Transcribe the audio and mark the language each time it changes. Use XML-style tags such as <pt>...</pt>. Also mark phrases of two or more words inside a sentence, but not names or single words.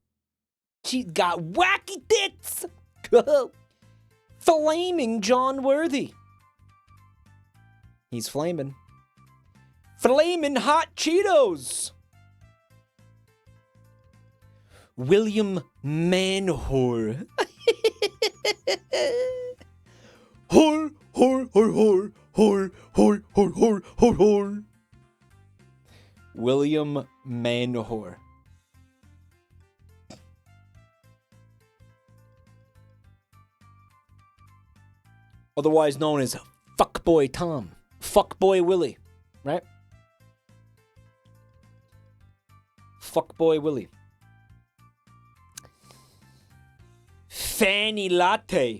<en>She's got wacky tits. Flaming John Worthy. He's flaming. Flaming Hot Cheetos. William Manhor. Hor, hor, hor, hor, hor, hor, hor, hor, hor, hor. William Manhor. otherwise known as Fuckboy Tom, Fuckboy Willie, right? Fuckboy Willie. Fanny latte.</en>